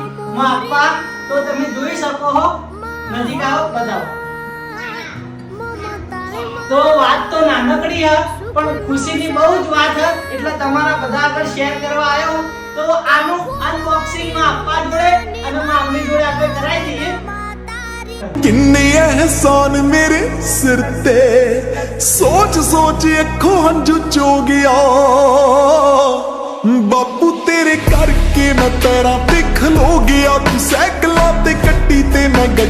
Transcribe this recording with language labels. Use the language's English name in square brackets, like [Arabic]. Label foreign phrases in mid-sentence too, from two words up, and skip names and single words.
[Gujarati] માં પપ્પા તો તમે જોઈ શકો છો. નજીક આવો બતાવો. તો વાત તો નાનકડી છે પણ ખુશીની બહુ જ વાત છે એટલે તમારા બધા આગળ શેર કરવા આવ્યો. તો આનું અનબોક્સિંગ માં આપવા જોડે અને મામી જોડે આપણે કરાવી દઈએ. [Punjabi] ਕਿੰਨੇ ਅਹਿਸਾਨ ਮੇਰੇ ਸਿਰ ਤੇ ਸੋਚ ਸੋਚ ਅੱਖੋਂ ਹੰਝੂ ਚੋ ਗਿਆ ਬਾਪੂ ਤੇਰੇ ਕਰਕੇ ਮੈਂ ਪੈਰਾਂ ਤੇ ਖਲੋ ਗਿਆ ਤੂੰ ਸੈਕਲਾਂ ਤੇ ਕੱਟੀ ਤੇ ਮੈਂ